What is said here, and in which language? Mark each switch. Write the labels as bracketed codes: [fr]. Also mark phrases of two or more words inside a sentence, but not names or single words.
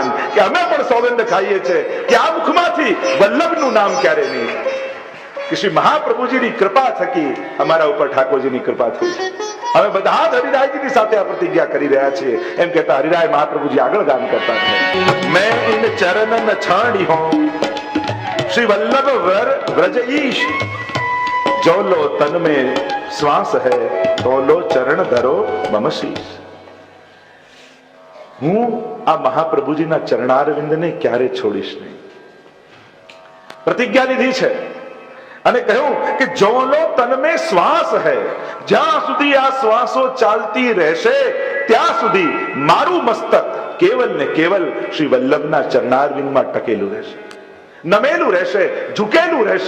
[gu] કે અમે પણ સોગંદ ખાઈએ છીએ કે આ મુખમાંથી વલ્લભનું નામ ક્યારે નહીં. કે શ્રી મહાપ્રભુજીની કૃપા થકી અમારા ઉપર ઠાકોરજીની કૃપા થઈ છે. અમે બધા જ હરિરાયજીની સાથે આ પ્રતિજ્ઞા કરી રહ્યા છીએ. એમ કહેતા હરિરાય મહાપ્રભુજી આગળ ગાન કરતા છે, [bra] मैं इन चरणन छाड़ी हो श्री वल्लभ व्रज ईश, जो लो तन में श्वास है तो लो चरण धरो मम शीश. [gu] હું આ મહાપ્રભુજીના ચરણારવિંદને ક્યારે છોડીશ નહીં. પ્રતિજ્ઞા લીધી છે અને કહ્યું કે [bra] जो लो तन में श्वास है, [gu] જ્યાં સુધી આ શ્વાસો ચાલતી રહેશે ત્યાં સુધી મારું મસ્તક કેવલ ને કેવલ શ્રી વલ્લભના ચરણારવિંદમાં ટકેલું રહેશે, નમેલું રહેશે, ઝુકેલું રહેશે.